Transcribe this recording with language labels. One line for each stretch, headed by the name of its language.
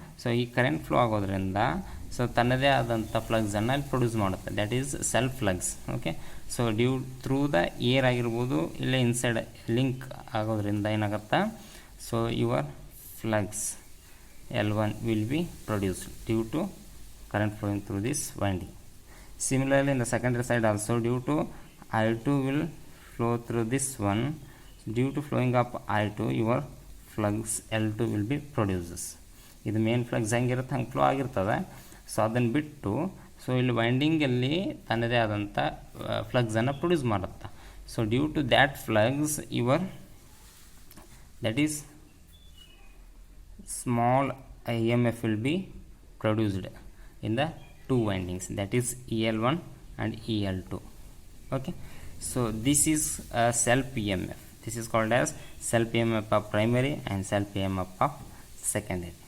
Kannada: So ಈ current flow ಆಗೋದ್ರಿಂದ so ತನ್ನದೇ ಆದಂಥ ಫ್ಲಗ್ಸನ್ನು ಅಲ್ಲಿ ಪ್ರೊಡ್ಯೂಸ್ ಮಾಡುತ್ತೆ,
English: That is self flux. Okay, so through the air
Kannada: ಆಗಿರ್ಬೋದು, ಇಲ್ಲೇ ಇನ್ಸೈಡ್ ಲಿಂಕ್ ಆಗೋದ್ರಿಂದ ಏನಾಗುತ್ತೆ,
English: so your flux L1 will be produced due to current flowing through this winding. Similarly in the secondary side also, due to I2 will flow through this one, due to flowing up I2 your flux L2 will be produced.
Kannada: ಇದು main flux ಹೆಂಗಿರುತ್ತೆ ಹಂಗೆ flow ಆಗಿರ್ತದೆ. So ಅದನ್ನು ಬಿಟ್ಟು so ಇಲ್ಲಿ ವೈಂಡಿಂಗಲ್ಲಿ ತನ್ನದೇ ಆದಂಥ ಫ್ಲಗ್ಸನ್ನು produce ಮಾಡುತ್ತೆ.
English: So due to that flux that is small EMF will be produced in the two windings, that is EL1 and EL2. Okay, so this is a self EMF. This is called as self EMF of primary and self EMF of secondary.